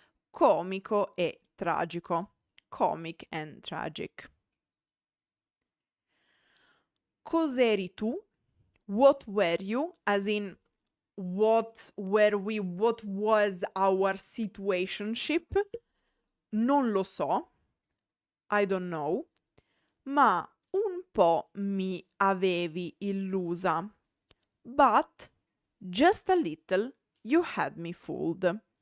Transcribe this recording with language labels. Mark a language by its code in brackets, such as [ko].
[it] Comico e tragico. [en] Comic and tragic. [it] Cos'eri tu? [en] What were you? As in, what was our situationship? [it] Non lo so, [en] I don't know, [it] ma un po' mi avevi illusa. [en] But just a little you had me fooled.